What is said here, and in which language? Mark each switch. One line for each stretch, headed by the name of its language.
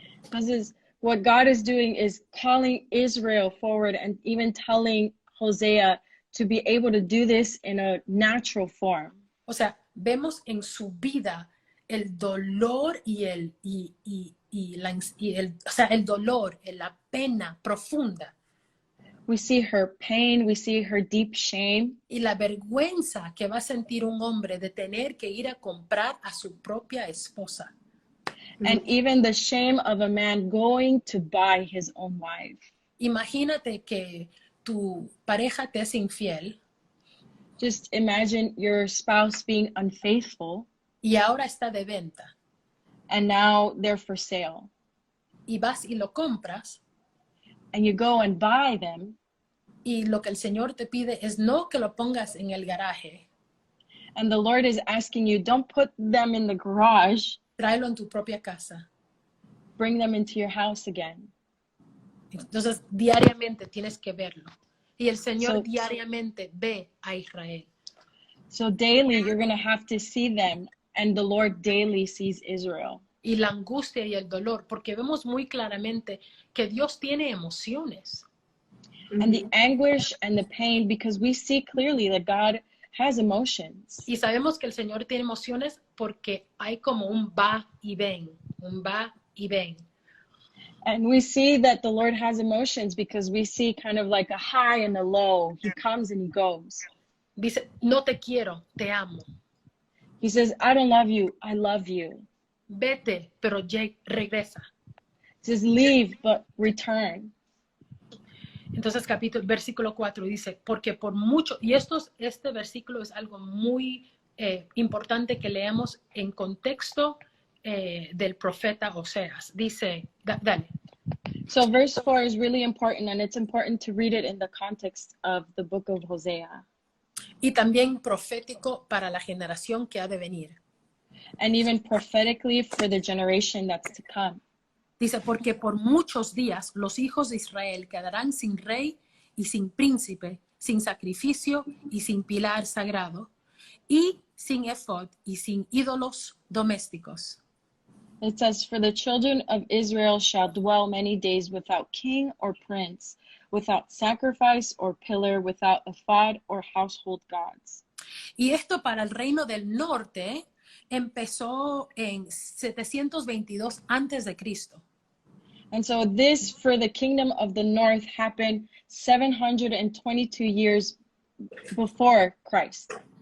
English: Because what God is doing is calling Israel forward and even telling Hosea to be able to do this in a natural form.
Spanish: O sea, vemos en su vida el dolor el dolor, la pena profunda
English: We see her pain, we see her deep shame,
Spanish: y la vergüenza que va a sentir un hombre de tener que ir a comprar a su propia esposa.
English: and even the shame of a man going to buy his own wife.
Spanish: Imagínate que tu pareja te es infiel
English: Just imagine your spouse being unfaithful
Spanish: y ahora está de venta
English: and now they're for sale.
Spanish: y vas y lo compras
English: And you go and buy them,
Spanish: y lo que el Señor te pide es no que lo pongas en el garaje,
English: and the Lord is asking you, don't put them in the garage,
Spanish: tráelo en tu propia casa.
English: bring them into your house again.
Spanish: Entonces, diariamente tienes que verlo. Y el Señor
English: So-
Spanish: diariamente ve a Israel.
English: So daily you're going to have to see them, and the Lord daily sees Israel.
Spanish: Y la angustia y el dolor, porque vemos muy claramente que Dios tiene emociones.
English: And the anguish and the pain, because we see clearly that God has emotions.
Spanish: Y sabemos que el Señor tiene emociones porque hay como un va y ven, un va y ven.
English: And we see that the Lord has emotions because we see kind of like a high and a low. He comes and he goes.
Spanish: Dice, no te quiero, te amo.
English: He says, I don't love you, I love you.
Spanish: Vete, pero regresa.
English: He says, leave, but return.
Spanish: Entonces, versículo 4 dice, porque por mucho, y este versículo es algo muy importante que leamos en contexto del profeta Oseas. Dice, dale.
English: So verse 4 is really important, and it's important to read it in the context of the book of Hosea.
Spanish: Y también profético para la generación que ha de venir.
English: And even prophetically for the generation that's to come.
Spanish: Dice, porque por muchos días los hijos de Israel quedarán sin rey y sin príncipe, sin sacrificio y sin pilar sagrado, y sin ephod y sin ídolos domésticos.
English: It says, for the children of Israel shall dwell many days without king or prince, without sacrifice or pillar, without ephod or household gods.
Spanish: Y esto para el reino del norte empezó en 722 antes de Cristo.
English: And so this for the kingdom of the north happened 722 years before Christ.